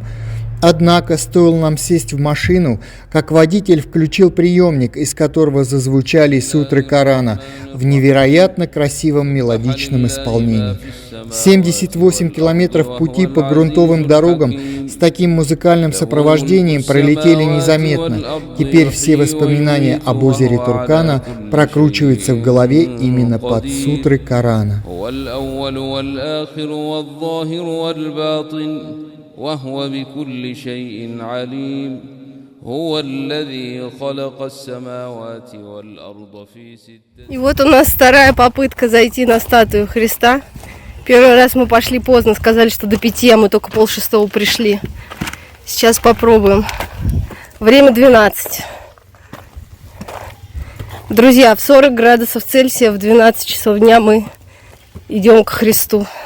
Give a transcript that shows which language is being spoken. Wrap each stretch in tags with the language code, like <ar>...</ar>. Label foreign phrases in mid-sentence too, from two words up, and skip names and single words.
<ru>Однако, стоило нам сесть в машину, как водитель включил приемник, из которого зазвучали сутры Корана в невероятно красивом мелодичном исполнении. 78 километров пути по грунтовым дорогам с таким музыкальным сопровождением пролетели незаметно. Теперь все воспоминания об озере Туркана прокручиваются в голове именно под сутры Корана.</ru> <ar>وهو بكل شيء عليم هو الذي خلق السماوات والأرض في ستة.</ar> <ru>И вот у нас вторая попытка зайти на статую Христа. Первый раз мы пошли поздно, сказали, что до 5, а мы только 5:30 пришли. Сейчас попробуем. Время 12. Друзья, в 40 градусов Цельсия в 12 часов дня мы идем к Христу.</ru>